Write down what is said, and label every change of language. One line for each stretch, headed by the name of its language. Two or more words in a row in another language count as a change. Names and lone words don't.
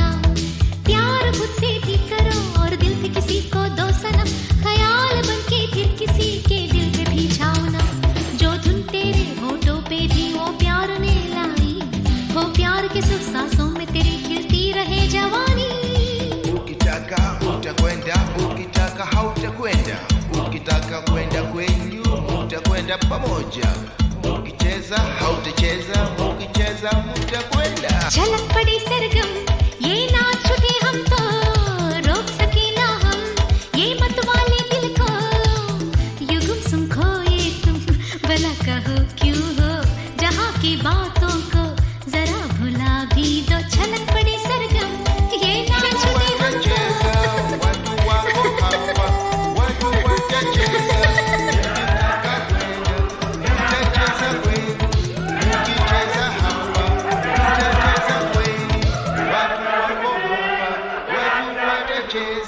Hindi: प्यार मुझसे भी करो और दिल पे किसी को दो सनम, ख्याल बन के फिर किसी के दिल पे भी जाओ ना। जो धुन तेरे होठों पे थी वो प्यार ने लाई, वो प्यार के सुख सांसों में तेरी खिलती रहे जवानी।
Swahili: Ukitaka utakwenda, ukitaka hautakwenda. Ukitaka kwenda kwenyu utakwenda pamoja. Ukicheza hautacheza, ukicheza mutakwenda.
Hindi: झलक पड़ी सरगम ये नाच छुटे हम तो रोक सके ना हम ये मत वाले दिल को। यो गुमसुम खोए तुम भला कहो क्यों हो, जहाँ की बातों को जरा भुला भी दो। झलक पड़ी सरगम ये नाच छुटे हम तो।
Swahili: Watu wako hawa, watu watacheza. Ukitaka kwenda, utacheza kwenu. Ukicheza hapa, utacheza kwenu. Watu wako hapa, watu watacheza.